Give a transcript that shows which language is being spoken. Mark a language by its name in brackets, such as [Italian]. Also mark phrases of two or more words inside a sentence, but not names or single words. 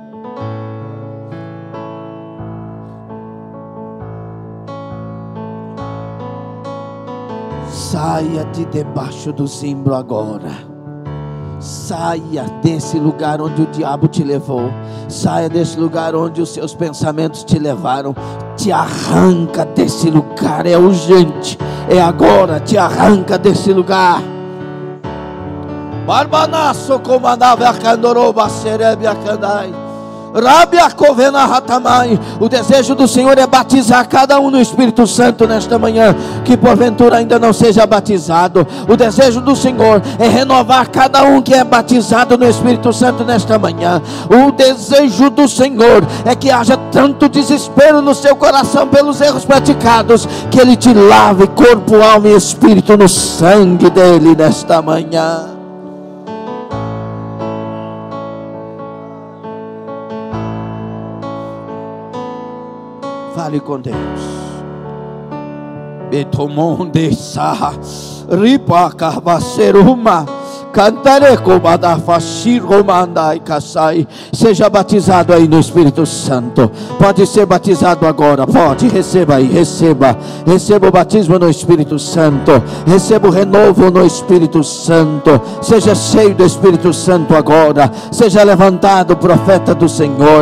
[Portuguese] Saia de debaixo do zimbro agora. Saia desse lugar onde o diabo te levou. Saia desse lugar onde os seus pensamentos te levaram. Te arranca desse lugar. É urgente. É agora. Te arranca desse lugar. Barbanaço comandava a candoroba serebe a candai. O desejo do Senhor é batizar cada um no Espírito Santo nesta manhã, que porventura ainda não seja batizado. O desejo do Senhor é renovar cada um que é batizado no Espírito Santo nesta manhã. O desejo do Senhor é que haja tanto desespero no seu coração pelos erros praticados, que Ele te lave corpo, alma e espírito no sangue dEle nesta manhã. Fale com Deus. Betomonde sa ripa carvaceruma cantare comadafashi romandai casai. Seja batizado aí no Espírito Santo. Pode ser batizado agora. Pode, receba aí, receba. Receba o batismo no Espírito Santo. Receba o renovo no Espírito Santo. Seja cheio do Espírito Santo agora. Seja levantado o profeta do Senhor.